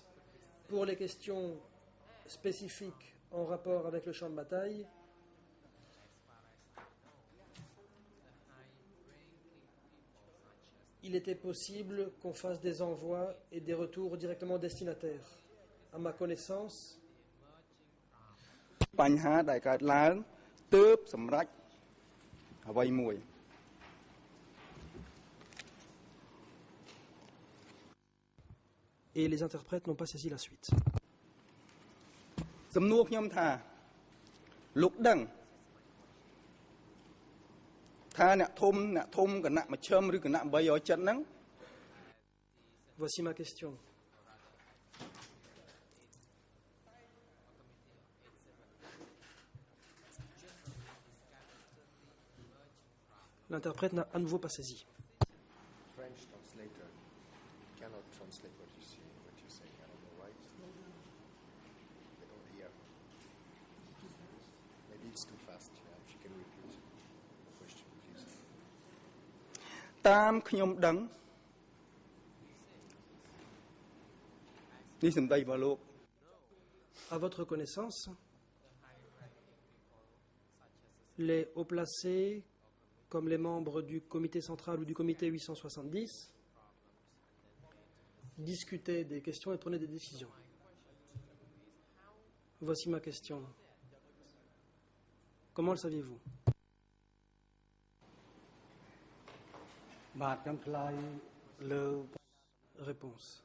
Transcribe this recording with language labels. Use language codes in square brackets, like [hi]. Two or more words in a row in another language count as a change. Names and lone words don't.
[fr] Pour les questions spécifiques en rapport avec le champ de bataille, il était possible qu'on fasse des envois et des retours directement au destinataire. À ma connaissance, [km] បញ្ហាដែលកើតឡើងទើបសម្រេចអ្វីមួយ [fr] et les interprètes n'ont pas saisi la suite. [km] សំណួរខ្ញុំថាលោកដឹងថាអ្នកធំគណៈមជ្ឈិមឬគណៈ370ហ្នឹង [fr] Voici ma question. L'interprète n'a à nouveau pas saisi. [en] French translator cannot translate what you see, what you're saying. I don't know why. They don't hear. Maybe it's too fast. Yeah, if you can repeat the question, please. [km] តាមខ្ញុំដឹងនេះសម្ដីរបស់លោក [fr] À votre connaissance, les hauts placés, comme les membres du comité central ou du comité 870, discutaient des questions et prenaient des décisions. Voici ma question. Comment le saviez-vous? [km] បាទខ្ញុំឆ្លើយលើ [fr] Réponse.